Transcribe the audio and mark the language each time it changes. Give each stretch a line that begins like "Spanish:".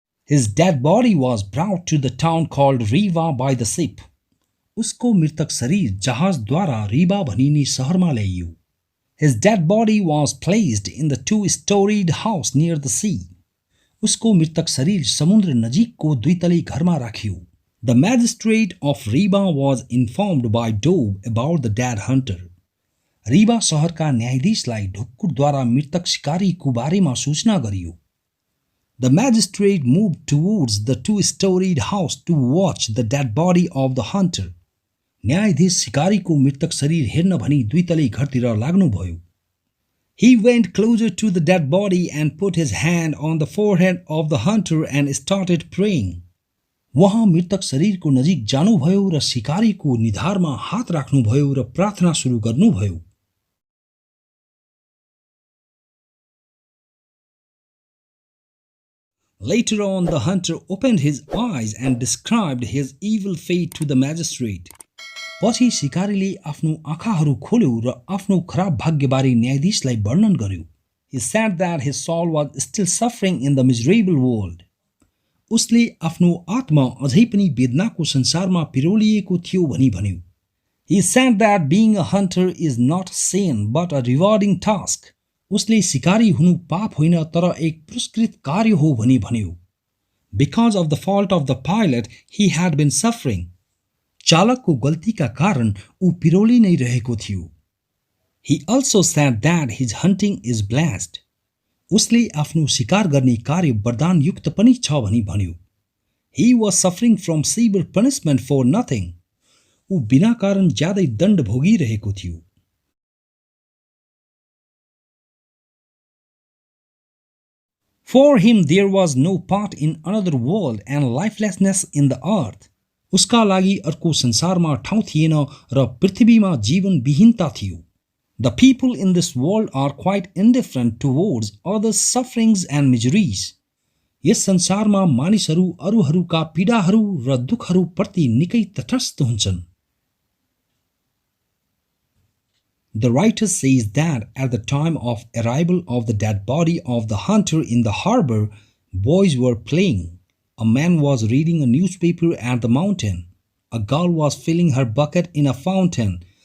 English: His dead body was brought to the town called Riva by the ship.
Nepali: उसको मृतक शरीर जहाजद्वारा रीवा भनिने शहरमा ल्याइयो।
English: His dead body was placed in the two-storied house near the sea.
Nepali: उसको मृतक शरीर समुद्र नजिकको दुईतले घरमा राखियो।
English: The magistrate of Riva was informed by dove about the dead hunter.
Nepali: Rewa शहरका न्यायाधीशलाई ढुक्कुरद्वारा मृतक शिकारीको बारेमा सूचना गरियो।
English: The magistrate moved towards the two-storied house to watch the dead body of the hunter.
Nepali: न्यायाधीश शिकारीको मृतक शरीर हेर्न भनी दुईतले घरतिर लाग्नुभयो।
English: He went closer to the dead body and put his hand on the forehead of the hunter and started praying.
Nepali: वहाँ मृतक शरीरको नजिक जानुभयो र शिकारीको निधारमा हात राख्नुभयो र प्रार्थना सुरु गर्नुभयो।
English: Later on, the hunter opened his eyes and described his evil fate to the magistrate.
Nepali: पछि शिकारीले आफ्नो आँखाहरू खोल्यो र आफ्नो खराब भाग्यबारे न्यायाधीशलाई वर्णन गर्यो।
English: He said that his soul was still suffering in the miserable world.
Nepali: उसले आफ्नो आत्मा अझै पनि वेदनाको संसारमा पिरोलिएको थियो भनी भन्यो।
English: He said that being a hunter is not sin but a rewarding task.
Nepali: उसले शिकारी हुनु पाप होइन तर एक पुरस्कृत कार्य हो भनी भन्यो।
English: Because of the fault of the pilot, he had been suffering.
Nepali: चालकको गल्तीका कारण ऊ पिरोली नै रहेको थियो।
English: He also said that his hunting is blessed.
Nepali: उसले आफ्नो शिकार गर्ने कार्य वरदान युक्त पनि छ भनी भन्यो।
English: He was suffering from severe punishment for nothing.
Nepali: ऊ बिना कारण ज्यादै दण्ड भोगिरहेको थियो।
English: For him there was no part in another world and lifelessness in the earth.
Nepali: उसका लागि अर्को संसारमा ठाउँ थिएन र पृथ्वीमा जीवन विहीनता थियो।
English: The people in this world are quite indifferent towards others' sufferings and miseries.
Nepali: यस संसारमा मानिसहरू अरूहरूका पीडाहरू र दुःखहरू प्रति निकै तटस्थ हुन्छन्।
English: The writer says that at the time of arrival of the dead body of the hunter in the harbor, boys were playing. A man was reading a newspaper at the mountain. A girl was filling her bucket in a fountain.